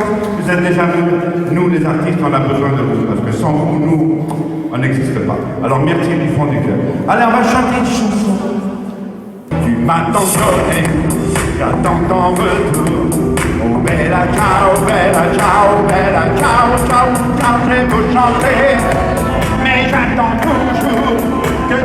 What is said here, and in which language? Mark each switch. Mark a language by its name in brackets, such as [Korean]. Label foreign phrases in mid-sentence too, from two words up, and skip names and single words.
[French] Vous êtes déjà venus. Nous, les artistes, on a besoin de vous. Parce que sans vous, nous, on n'existe pas. Alors merci du fond du cœur. Allez, on va chanter une chanson. Tu m'as tant donné, j'attends ton retour. [Italian] Oh bella ciao, bella ciao, bella ciao, ciao, ciao, [French] je veux chanter. Mais j'attends toujours.